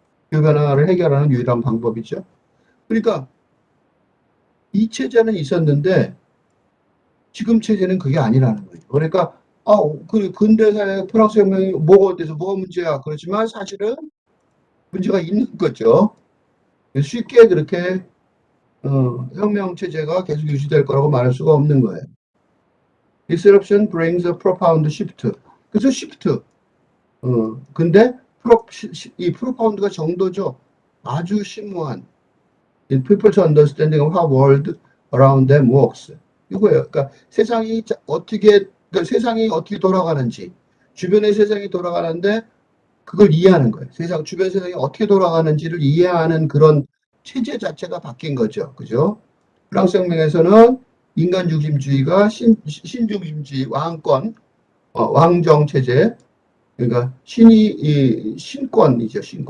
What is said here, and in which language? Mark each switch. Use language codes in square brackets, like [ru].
[ko] 기후변화를 해결하는 유일한 방법이죠. 그러니까 이 체제는 있었는데 지금 체제는 그게 아니라는 거예요. 그러니까 그 근대사회 프랑스 혁명이 뭐가 어때서 뭐가 문제야. 그렇지만 사실은 문제가 있는 거죠. 쉽게 그렇게 혁명 체제가 계속 유지될 거라고 말할 수가 없는 거예요. [en] Disruption brings a profound shift. [ko] 그래서 shift. 근데 이 profound가 정도죠. 아주 심오한 [en] people's understanding of how world around them works. [ko] 이거예요. 그러니까 세상이 어떻게 돌아가는지, 주변의 세상이 돌아가는데 그걸 이해하는 거예요. 주변 세상이 어떻게 돌아가는지를 이해하는 그런 체제 자체가 바뀐 거죠. 그죠? 프랑스 혁명에서는 인간 중심주의가 신중심주의, 왕정 체제, 그러니까 신권이죠.